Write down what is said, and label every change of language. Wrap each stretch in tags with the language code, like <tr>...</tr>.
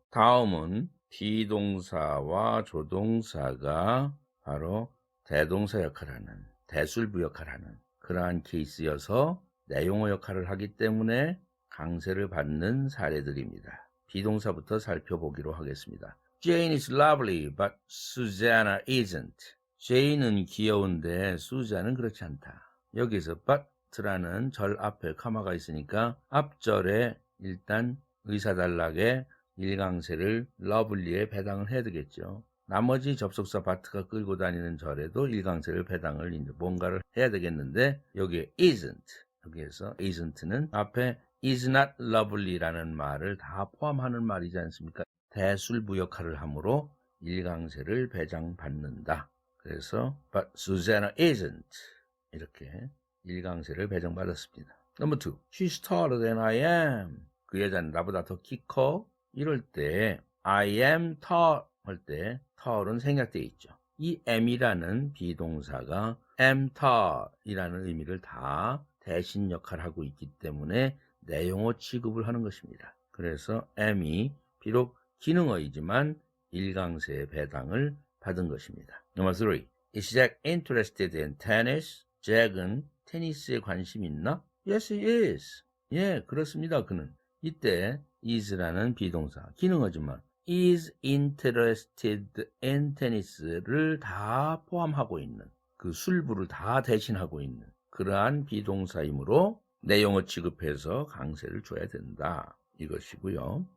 <ko>다음은 비동사와 조동사가 바로 대동사 역할을 하는, 대술부 역할을 하는 그러한 케이스여서 내용어 역할을 하기 때문에 강세를 받는 사례들입니다. 비동사부터 살펴보기로 하겠습니다.</ko> <en>Jane is lovely, but Susanna isn't.</en> <ko>Jane은 귀여운데 Susan은 그렇지 않다. 여기서 but라는 절 앞에 카마가 있으니까 앞절에 일단 의사단락에 일강세를 lovely에 배당을 해야 되겠죠. 나머지 접속사 but가 끌고 다니는 절에도 일강세를 배당을 이제 뭔가를 해야 되겠는데 여기에 isn't, 여기에서 isn't는 앞에</ko> <en>is not lovely</en> <ko>라는 말을 다 포함하는 말이지 않습니까? 대술부 역할을 하므로 일강세를 배당받는다. 그래서</ko> <en>but Susanna isn't</en> <ko>이렇게 일강세를 배정받았습니다.</ko> <en>Number 2. She's taller than I am.</en> <ko>그 여자는 나보다 더 키 커? 이럴 때</ko> <en>I am tall</en> <ko>할 때 tall은 생략되어 있죠. 이 am이라는 비동사가 am tall이라는 의미를 다 대신 역할을 하고 있기 때문에 내용어 취급을 하는 것입니다. 그래서 am이 비록 기능어이지만 일강세의 배당을 받은 것입니다.</ko> <en>Number 3. Is Jack interested in tennis?</en> <ko>잭은 테니스에 관심 있나?</ko> <en>Yes, he is.</en> <ko>예, 그렇습니다. 그는. 이때 is라는 비동사, 기능어지만</ko> <en>is interested in tennis</en> <ko>를 다 포함하고 있는, 그 술부를 다 대신하고 있는 그러한 비동사이므로 내용어 취급해서 강세를 줘야 된다. 이것이고요.</ko>